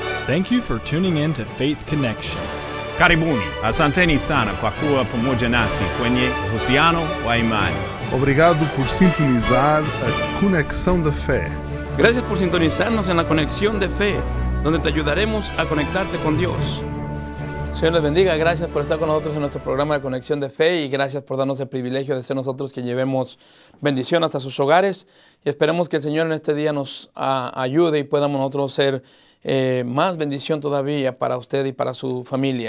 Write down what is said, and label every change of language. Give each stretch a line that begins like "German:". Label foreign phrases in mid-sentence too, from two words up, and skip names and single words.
English: Thank you for tuning in to Faith Connection.
Swahili: Karibuni, asanteni sana kwa kuwa pamoja nasi kwenye uhusiano wa imani.
Portuguese: Obrigado por sintonizar a Conexão da Fé.
Spanish: Gracias por sintonizarnos en la Conexión de Fe, donde te ayudaremos a conectarte con Dios. Señor les bendiga, gracias por estar con nosotros en nuestro programa de Conexión de Fe y gracias por darnos el privilegio de ser nosotros que llevemos bendición hasta sus hogares y esperemos que el Señor en este día nos ayude y podamos nosotros ser más bendición todavía para usted y para su familia.